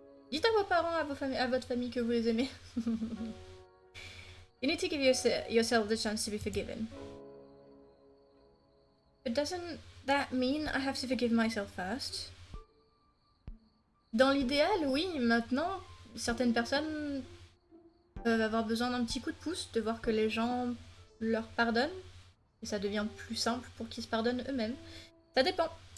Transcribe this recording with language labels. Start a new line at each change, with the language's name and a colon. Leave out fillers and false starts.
French: Dites à vos parents, à votre famille que vous les aimez.
English: You need to give yourself the chance to be forgiven. But doesn't that mean I have to forgive myself first?
French: Dans l'idéal, oui. Maintenant, certaines personnes peuvent avoir besoin d'un petit coup de pouce, de voir que les gens leur pardonnent. Et ça devient plus simple pour qu'ils se pardonnent eux-mêmes. Ça dépend.